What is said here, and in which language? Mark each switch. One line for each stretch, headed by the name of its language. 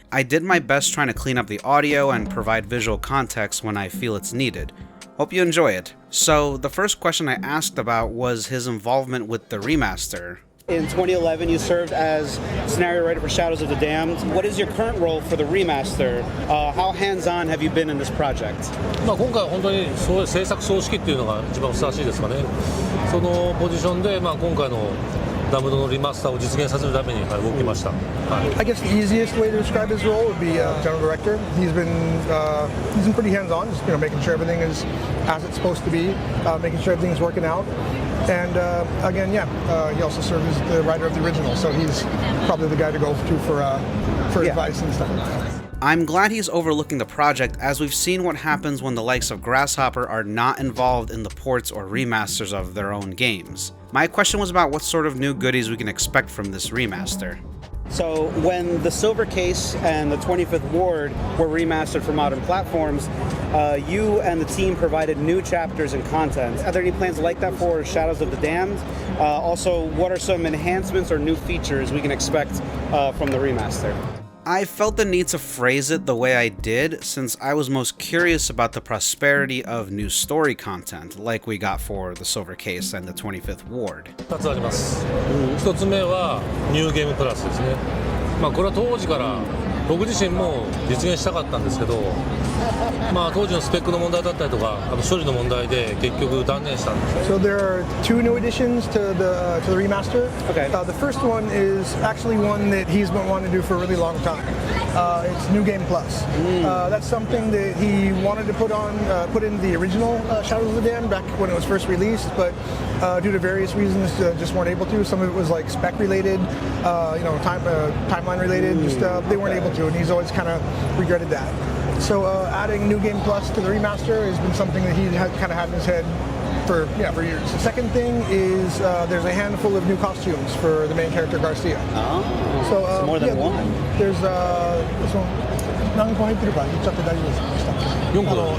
English: I did my best trying to clean up the audio and provide visual context when I feel it's needed. Hope you enjoy it. So, the first question I asked about was his involvement with the remaster. In 2011, you served as scenario writer for Shadows of the Damned. What is your current role for the remaster? How hands-on have you been in this project?
Japanese: 今回は本当に制作総指揮っていうのが一番ふさわしいですかね。そのポジションで今回のダムドのリマスターを実現させるために動きました。
English: I guess the easiest way to describe his role would be general director. He's been pretty hands-on, just making sure everything is as it's supposed to be, making sure everything's working out. And again, he also served as the writer of the original, so he's probably the guy to go to for advice and stuff like that. I'm glad he's overlooking the project, as we've seen what happens when the likes of Grasshopper are not involved in the ports or remasters of their own games. My question was about what sort of new goodies we can expect from this remaster. So when the Silver Case and the 25th Ward were remastered for modern platforms, you and the team provided new chapters and content. Are there any plans like that for Shadows of the Damned? Also, what are some enhancements or new features we can expect from the remaster? I felt the need to phrase it the way I did, since I was most curious about the prosperity of new story content, like we got for the Silver Case and the 25th Ward.
Japanese: 2つあります。 1つ目はニューゲームプラスですね。これは当時から僕自身も実現したかったんですけど、当時のスペックの問題だったりとか、処理の問題で結局断念したんです。
English: So there are two new additions to the remaster. Okay. The first one is actually one that he's been wanting to do for a really long time. It's New Game Plus. That's something that he wanted to put in the original Shadows of the Damned back when it was first released, but due to various reasons, just weren't able to. Some of it was like spec related, timeline related. Just they weren't able to, and he's always kind of regretted that. So adding New Game Plus to the remaster has been something that he kind of had in his head for years. The second thing is there's a handful of new costumes for the main character Garcia. Oh, so more than one. Theres this one.
Japanese: 何個入ってるか言っちゃって大丈夫ですか？4個。